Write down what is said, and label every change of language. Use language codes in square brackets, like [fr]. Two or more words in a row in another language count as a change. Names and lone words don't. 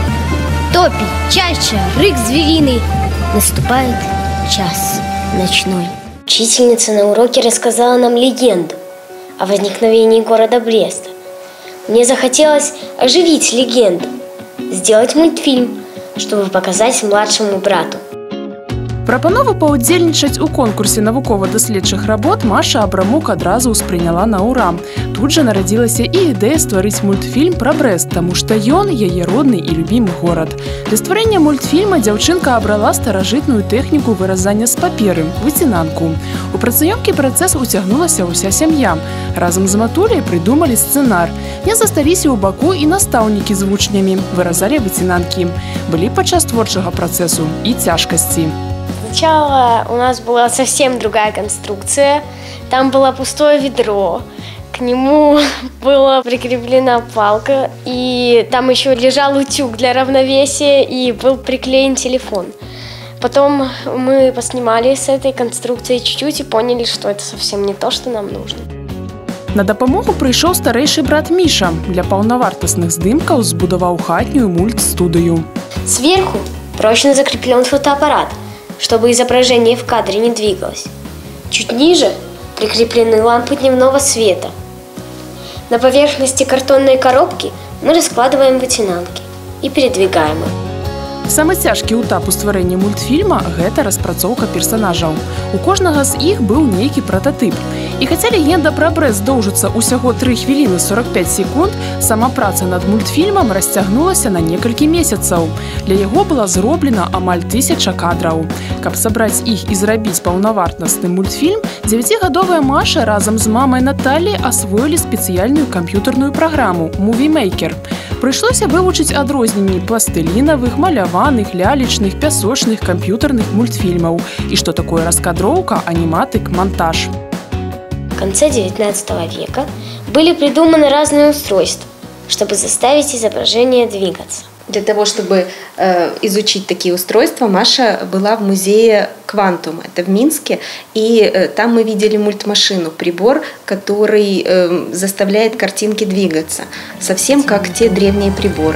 [ru] Топи, чаща, рык звериный. Наступает час ночной. Учительница на уроке рассказала нам легенду о возникновении города Бреста. Мне захотелось оживить легенду, сделать мультфильм, чтобы показать младшему брату. [be] Прапанову паўдзельнічаць у конкурсе навукова-даследчых работ Маша Абрамук адразу ўспрыняла на ўра. Тут жа нарадзілася і ідэя стварыць мультфільм пра Брэст, таму што ён яе родны і любімы горад. Для стварэння мультфільма дзяўчынка абрала старажытную тэхніку выразання з паперы – выцінанку. У працаёмкі працэс уцягнулася ўся сям'я. Разам з матуляй прыдумалі сцэнар. Не засталіся ў баку і настаўнікі з вучнямі, выразалі выцінанкі. Былі падчас творчага працэсу і цяжкасці. [ru] Сначала у нас была совсем другая конструкция. Там было пустое ведро, к нему была прикреплена палка, и там еще лежал утюг для равновесия, и был приклеен телефон. Потом мы поснимали с этой конструкцией чуть-чуть и поняли, что это совсем не то, что нам нужно. [be] На дапамогу прыйшоў старэйшы брат Міша. Для паўнавартасных здымкаў збудаваў хатнюю мультстудыю. [ru] Сверху прочно закреплен фотоаппарат, чтобы изображение в кадре не двигалось. Чуть ниже прикреплены лампы дневного света. На поверхности картонной коробки мы раскладываем вытянанки и передвигаем их. [be] Самы цяжкі этап у стварэнні мультфільма – гэта распрацоўка персанажаў. У кожнага з іх быў нейкі прататып. І хаця легенда пра Брэст доўжыцца ўсяго 3 хвіліны 45 секунд, сама праца над мультфільмам расцягнулася на некалькі месяцаў. Для яго была зроблена амаль 1000 кадраў. Каб сабраць іх і зрабіць паўнавартасны мультфільм, 9гадовая Маша разам з мамай Наталлі асвоілі спецыяльную камп'ютарную праграму «Movie Maker». Прыйшлося вывучыць адрозненні пластылінавых, маляваных, лялечных, пясочных, камп'ютарных мультфільмаў і што такое раскадроўка, аниматык, монтаж. [ru] В конце XIX века были придуманы разные устройства, чтобы заставить изображение двигаться. Для того, чтобы изучить такие устройства, Маша была в музее «Квантум», это в Минске, и там мы видели мультмашину, прибор, который заставляет картинки двигаться, совсем как те древние приборы.